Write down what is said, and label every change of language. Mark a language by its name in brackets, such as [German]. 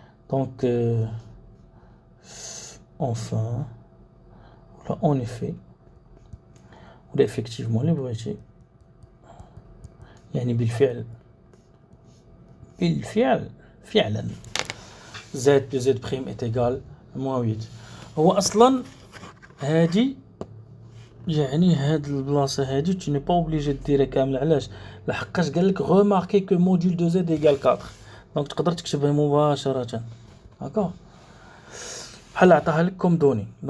[French] Donc, enfin, là, en effet, ou effectivement, les vérités. يعني بالفعل فعلا z plus z prime est égal à moins 8. [Arabic] هو أصلا هادي يعني هاد البلاصة هادي [French] tu n'es pas obligé de [Arabic] ديرها كامل. علاش؟ لحقاش قال لك [French] remarquez que module de z égale 4. [Arabic] donc تقدر تكتبها مباشرة. d'accord بحال عطاها لك comme données.